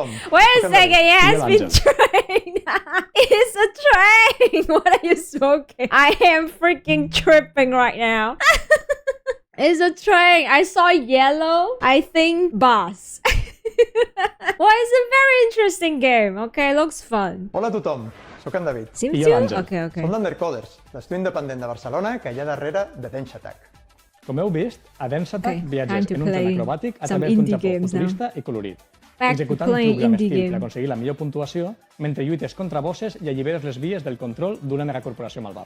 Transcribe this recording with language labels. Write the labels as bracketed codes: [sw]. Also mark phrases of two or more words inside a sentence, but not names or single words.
[en] Wait a second, it has been trained. It's a train. What are you smoking? I am freaking tripping right now. It's a train. I saw yellow. I think boss. Well, it's a very interesting game. Okay, looks fun. [ca] Hola a tothom, soc en David. [en] Seems to? Okay. [ca] Som l'Undercoders, l'estudi independent de Barcelona que hi ha darrere de Dance Attack. Com heu vist, a Dance Attack viatges en un tren acrobàtic a través d'un Japó futurista i colorit, executant trucs amb estil per aconseguir la millor puntuació mentre lluites contra bosses i alliberes les vies del control d'una megacorporació malvada.